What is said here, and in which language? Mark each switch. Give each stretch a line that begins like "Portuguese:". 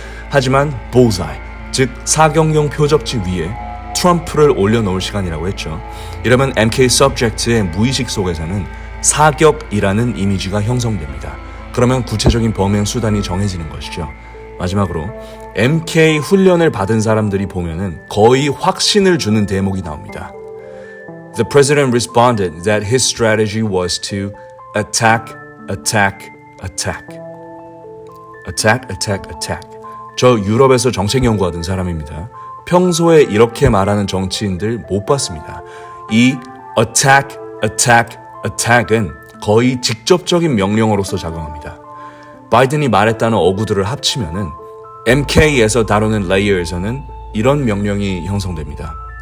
Korean: 하지만 bullseye, 즉 사격용 표적지 위에 트럼프를 올려놓을 시간이라고 했죠. 이러면 MK subject의 무의식 속에서는 사격이라는 이미지가 형성됩니다. 그러면 구체적인 범행 수단이 정해지는 것이죠. 마지막으로 MK 훈련을 받은 사람들이 보면은 거의 확신을 주는 대목이 나옵니다.
English: The president responded that his strategy was to attack, attack, attack. Attack, attack, attack.
Korean: 저 유럽에서 정책 연구하던 사람입니다. 평소에 이렇게 말하는 정치인들 못 봤습니다. 이
English: attack, attack, attack
Korean: 은 거의 직접적인 명령어로서 작용합니다. 바이든이 말했다는 어구들을 합치면은 MK에서 다루는 레이어에서는 이런 명령이 형성됩니다.